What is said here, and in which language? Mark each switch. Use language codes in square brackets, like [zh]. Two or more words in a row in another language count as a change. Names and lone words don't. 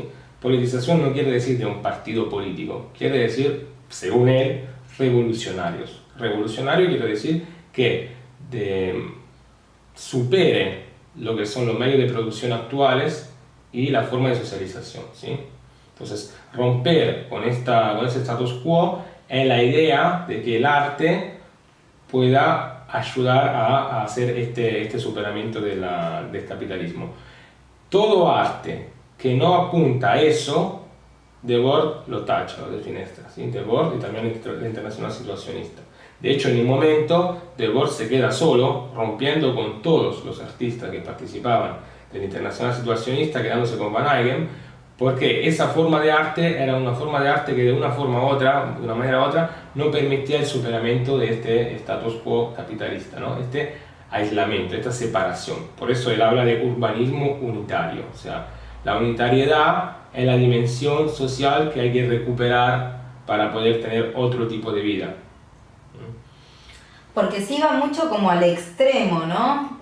[es] Politización no quiere decir de un partido político, quiere decir, según él, revolucionarios. Revolucionario quiere decir que supere lo que son los medios de producción actuales y la forma de socialización, ¿sí? Entonces, romper con ese [la] status quo [es] es la idea de que el arte pueda ayudar a hacer este superamiento del capitalismo. Todo arte que no apunta a eso, Debord lo tacha, lo defenestra, ¿sí? Debord y también la Internacional Situacionista. De hecho, en un momento, Debord se queda solo, rompiendo con todos los artistas que participaban del Internacional Situacionista, quedándose con Van Eyck, porque esa forma de arte era una forma de arte que de una forma u otra, de una manera u otra, no permitía el superamiento de este [la] status quo [es] capitalista, ¿no? Este aislamiento, esta separación. Por eso él habla de urbanismo unitario, o sea, la unitariedad es la dimensión social que hay que recuperar para poder tener otro tipo de vida. Porque sí va mucho como al extremo, ¿no?